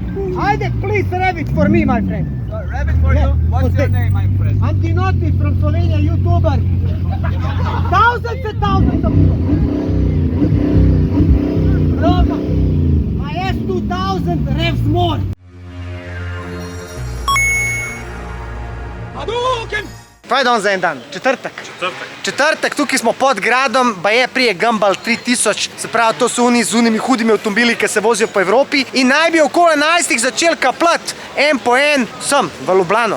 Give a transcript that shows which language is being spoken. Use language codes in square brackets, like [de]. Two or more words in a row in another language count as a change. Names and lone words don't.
[en] Ajde, please rabbit for me, my friend. Rabbit for you. What's your name, my friend? I'm Dinoti from Slovenia, YouTuber. Thousands and thousands of people. Roma, my S2000 revs more. [sl] Kaj je danes za en dan? Četrtek? Četrtek, tukaj smo pod gradom, baje prije Gumball 3000, se pravi, to so oni z unimi hudimi avtomobili, ki se vozijo po Evropi in naj bi okoli 11 začeli kapljati en po en sem v Ljubljano.